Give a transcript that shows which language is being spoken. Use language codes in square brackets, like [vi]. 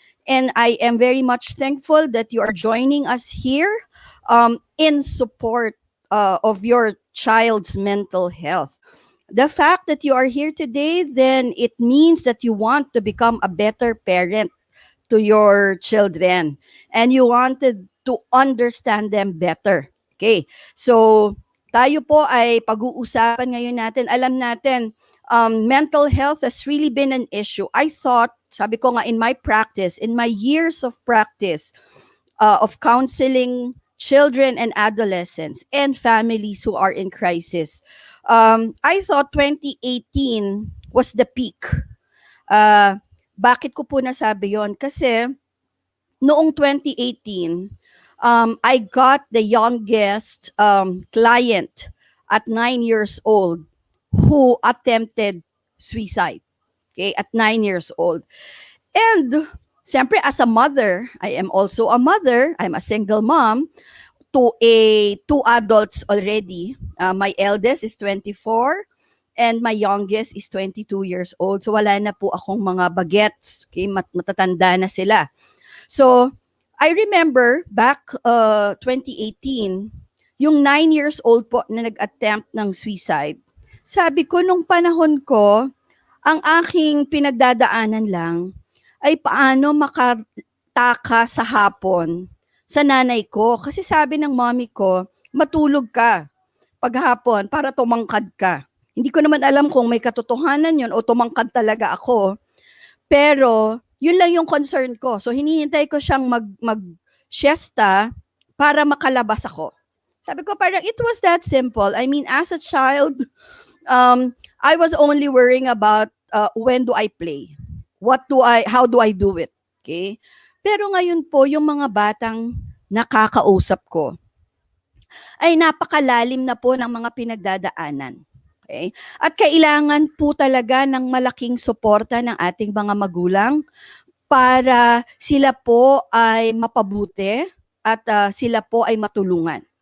[en] And I am very much thankful that you are joining us here in support of your child's mental health. The fact that you are here today, then it means that you want to become a better parent to your children and you wanted to understand them better. Okay. [tl] So, tayo po ay pag-uusapan ngayon natin. Alam natin, [en] mental health has really been an issue. I thought, [tl] sabi ko nga [en] in my practice, in my years of practice of counseling children and adolescents and families who are in crisis, I thought 2018 was the peak. [tl] Bakit ko po nasabi yon? Kasi noong 2018, [en] I got the youngest client at 9 years old who attempted suicide. Okay, at 9 years old. And siyempre as a mother, I am also a mother. I'm a single mom to two adults already. My eldest is 24 and my youngest is 22 years old. [tl] So wala na po akong mga bagets. Okay, matatanda na sila. [en] So I remember back 2018, [tl] yung 9 years old po na nag-attempt ng suicide. Sabi ko nung panahon ko, ang aking pinagdadaanan lang ay paano makataka sa hapon sa nanay ko. Kasi sabi ng mommy ko, matulog ka paghapon para tumangkad ka. Hindi ko naman alam kung may katotohanan yun o tumangkad talaga ako. Pero, yun lang yung concern ko. So, hinihintay ko siyang mag-siesta para makalabas ako. Sabi ko, parang [en] it was that simple. I mean, as a child, I was only worrying about when do I play? How do I do it? Okay? [tl] Pero ngayon po, yung mga batang nakakausap ko, ay napakalalim na po ng mga pinagdadaanan. Okay? At kailangan po talaga ng malaking suporta ng ating mga magulang para sila po ay mapabuti at sila po ay matulungan.